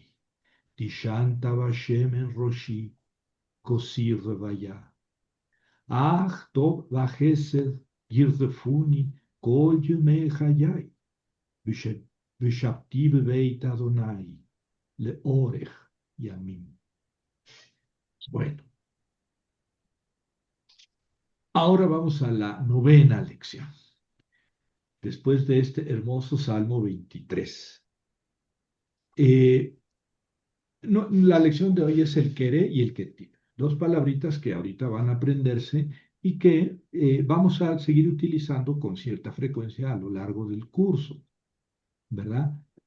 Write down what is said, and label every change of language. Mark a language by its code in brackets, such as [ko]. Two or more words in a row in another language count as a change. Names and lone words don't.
[he] תשענת בשמן ראשי, כוסי רוויה. אך טוב וחסד ירדפוני כל ימי חיי, ושבתי בבית אדוני לאורך ימים. [es] Bueno, ahora vamos a la novena lección, después de este hermoso Salmo 23. Eh, la lección de hoy es el queré y el ketiv, dos palabritas que ahorita van a aprenderse y que vamos a seguir utilizando con cierta frecuencia a lo largo del curso, ¿verdad?